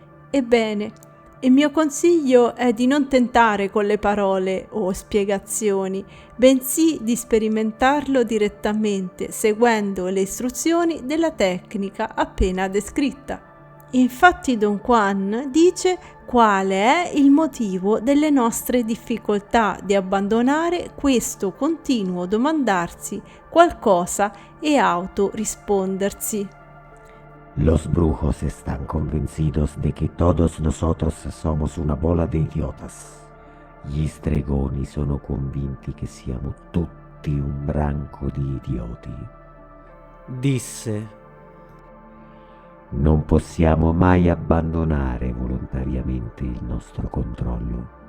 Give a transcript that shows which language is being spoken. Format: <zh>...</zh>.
<it>Ebbene, il mio consiglio è di non tentare con le parole o spiegazioni, bensì di sperimentarlo direttamente seguendo le istruzioni della tecnica appena descritta. Infatti Don Juan dice quale è il motivo delle nostre difficoltà di abbandonare questo continuo domandarsi qualcosa e autorispondersi.</it> <es>Los brujos están convencidos de que todos nosotros somos una bola de idiotas.</es> <it>Gli stregoni sono convinti che siamo tutti un branco di idioti. Disse. Non possiamo mai abbandonare volontariamente il nostro controllo.</it>